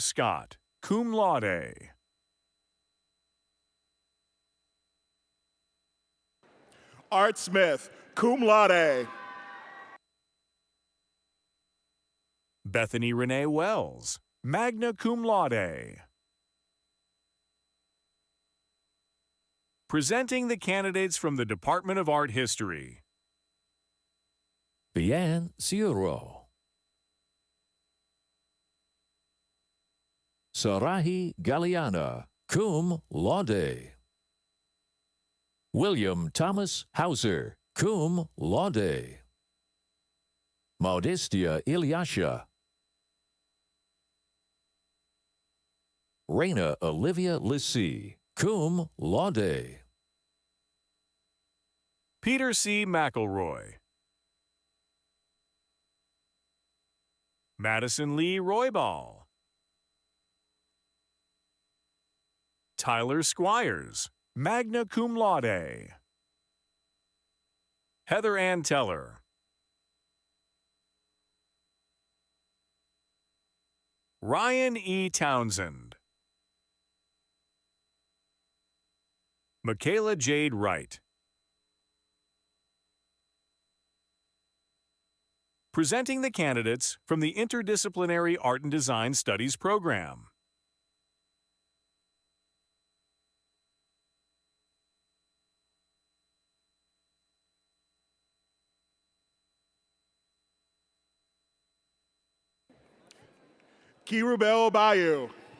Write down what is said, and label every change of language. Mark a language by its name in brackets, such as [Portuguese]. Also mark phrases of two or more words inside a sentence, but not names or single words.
[English] Scott, [Latin] cum laude. [English] Art Smith, [Latin] cum laude. [English] Bethany Renee Wells, [Latin] magna cum laude. [English] Presenting the candidates from the Department of Art History. Bian Ciuro. Sarahi Galeana, [Latin] cum laude. [English] William Thomas Hauser, [Latin] cum laude. [English] Maudistia Ilyasha. Reina Olivia Lissy, [Latin] cum laude. [English] Peter C. McElroy. Madison Lee Roybal. Tyler Squires, [Latin] magna cum laude. [English] Heather Ann Teller. Ryan E. Townsend. Michaela Jade Wright. Presenting the candidates from the Interdisciplinary Art and Design Studies program. Kirubel Bayou.